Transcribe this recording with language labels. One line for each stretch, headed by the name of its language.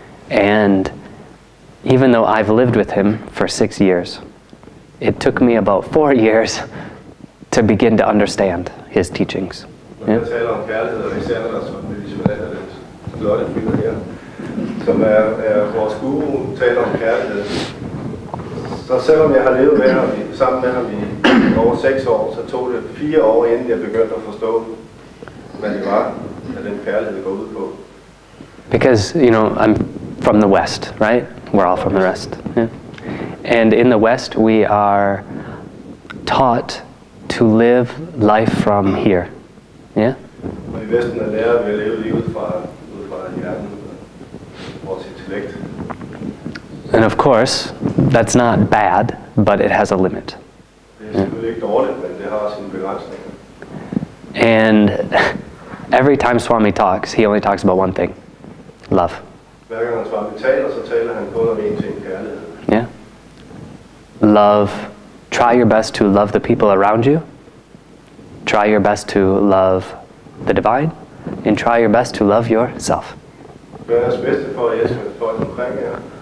English: And even though I've lived with him for 6 years, it took me about 4 years to begin to understand his teachings.
Danish: Når jeg taler om kærlighed, og især når der er sådan en visionær, den flotte fyr her, som er vores guru, taler om kærlighed. Så selvom jeg har levet med ham, sammen med ham i over 6 år, så tog det 4 år, inden jeg begyndte at forstå, hvad det var, at den kærlighed går ud på.
English: Because, you know, I'm from the West, right? We're all from the West. Yeah? And in the West, we are taught to live life from here. Yeah?
Danish: Og i Vesten er lærer, vi at leve livet fra hjernen, vores intellekt.
English: And of course, that's not bad, but it has a limit.
Danish: Det er selvfølgelig ikke dårligt, men det har sine begrænsninger.
English: And every time Swami talks, he only talks about one thing: love.
Danish: Hver gang Swami taler, så taler han kun om én ting: kærlighed.
English: Yeah. Love. Try your best to love the people around you. Try your best to love the divine, and try your best to love yourself.
Danish: Gør jeres bedste for at elske folk omkring jer.